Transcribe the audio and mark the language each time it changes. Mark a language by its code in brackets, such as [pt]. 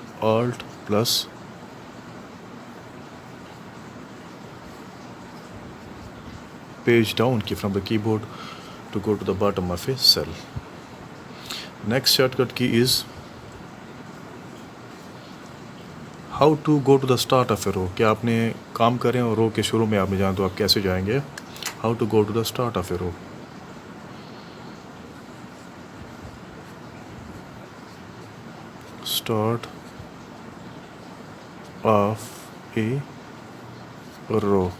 [en] Alt plus page down key from the keyboard to go to the bottom of a cell. Next shortcut key is how to go to the start of a row. [ur] کہ آپ نے کام کریں اور رو کے شروع میں آپ نے جائیں تو آپ کیسے جائیں گے؟ [en] how to go to the start of a row. start of a row.